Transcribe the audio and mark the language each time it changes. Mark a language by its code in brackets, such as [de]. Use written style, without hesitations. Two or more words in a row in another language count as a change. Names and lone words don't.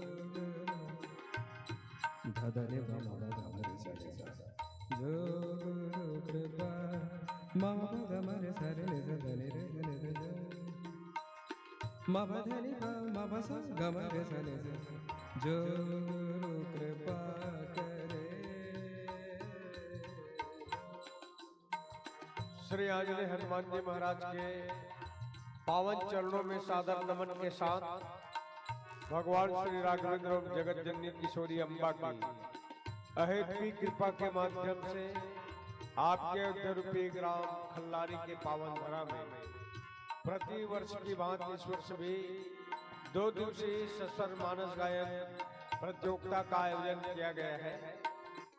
[hi] ध धनि ग म प ग म रे सा रे सा, जो गुरु कृपा म प ग म रे सा रे नि सा धनि रे सा नि सा जो म प धनि ग म प सा ग म रे सा नि सा, जो गुरु कृपा करे। श्री आंजनेय हनुमान जी महाराज के पावन चरणों में सादर नमन के साथ भगवान श्री राघवेंद्र और जगत जननी किशोरी अम्बा की अहेतुकी कृपा के माध्यम से आपके अयोध्या ग्राम खल्लारी के पावन धरा में प्रति वर्ष की भांति इस वर्ष भी 2 दिवसीय सत्संग मानस गायन प्रतियोगिता का आयोजन किया गया है।